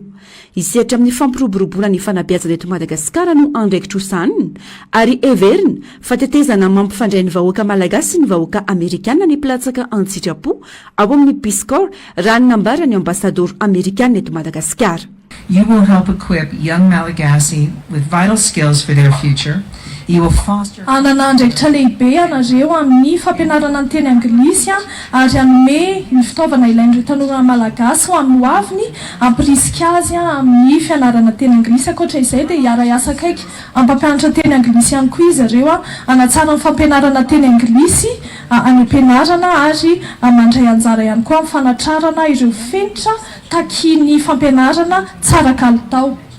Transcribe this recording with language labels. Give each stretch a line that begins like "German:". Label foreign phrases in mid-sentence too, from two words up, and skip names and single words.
Malagasy: Isehatra amin'ny fampiroboroboana ny fanabeazana eto Madagasikara no andraikitra hosanina ary everina fatetezana mampifandray ny vahoaka Malagasy sy ny vahoaka Amerikana ny mpilatsaka an-tsitrapo ao amin'ny piskor raha ny nambara ny ambasador Amerikana eto Madagasikara.
English: You will help equip young Malagasy with vital skills for their future. You will foster
Malagasy: ananandraikitra lehibe anareo amin'ny fampianarana ny teny anglisy ary hanome ny fitaovana ilain'ireo tanora malagasy ho amin'ny hoaviny ampirisika azy amin'ny fianarana teny anglisy. Ankoatra izay dia hiara-iasa akaiky ampampianatra teny anglisy ihany koa izy ireo hanatsara ny fampianarana teny anglisy any ampianarana ary mandray anjara ihany koa amin'ny fanatrarana ireo fenitra takiany fampianarana tsara kalitao.